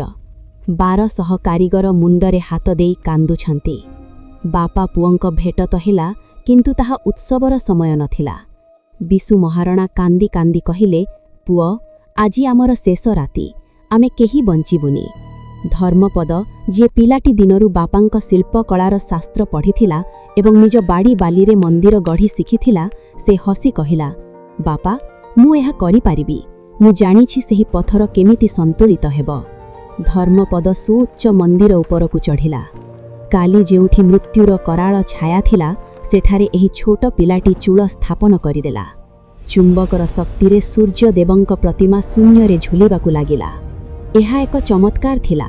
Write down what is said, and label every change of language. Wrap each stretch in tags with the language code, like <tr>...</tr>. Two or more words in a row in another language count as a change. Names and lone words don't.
<or>1200 କାରିଗର ମୁଣ୍ଡରେ ହାତ ଦେଇ କାନ୍ଦୁଛନ୍ତି। ବାପା ପୁଅଙ୍କ ଭେଟ ତ ହେଲା, କିନ୍ତୁ ତାହା ଉତ୍ସବର ସମୟ ନଥିଲା। ବିଶୁ ମହାରଣା କାନ୍ଦି କାନ୍ଦି କହିଲେ, ପୁଅ, ଆଜି ଆମର ଶେଷ ରାତି, ଆମେ କେହି ବଞ୍ଚିବୁନି। ଧର୍ମପଦ ଯେ ପିଲାଟି ଦିନରୁ ବାପାଙ୍କ ଶିଳ୍ପ କଳାର ଶାସ୍ତ୍ର ପଢ଼ିଥିଲା ଏବଂ ନିଜ ବାଡ଼ି ବାଲିରେ ମନ୍ଦିର ଗଢ଼ି ଶିଖିଥିଲା, ସେ ହସି କହିଲା, ବାପା, ମୁଁ ଏହା କରି ପାରିବି। ମୁଁ ଜାଣିଛି ସେହି ପଥର କେମିତି ସନ୍ତୁଳିତ ହେବ। ଧର୍ମପଦ ସୁଉଚ୍ଚ ମନ୍ଦିର ଉପରକୁ ଚଢ଼ିଲା। କାଲି ଯେଉଁଠି ମୃତ୍ୟୁର କରାଳ ଛାୟା ଥିଲା ସେଠାରେ ଏହି ଛୋଟ ପିଲାଟି ଚୂଳ ସ୍ଥାପନ କରିଦେଲା। ଚୁମ୍ବକର ଶକ୍ତିରେ ସୂର୍ଯ୍ୟଦେବଙ୍କ ପ୍ରତିମା ଶୂନ୍ୟରେ ଝୁଲିବାକୁ ଲାଗିଲା। ଏହା ଏକ ଚମତ୍କାର ଥିଲା।</or>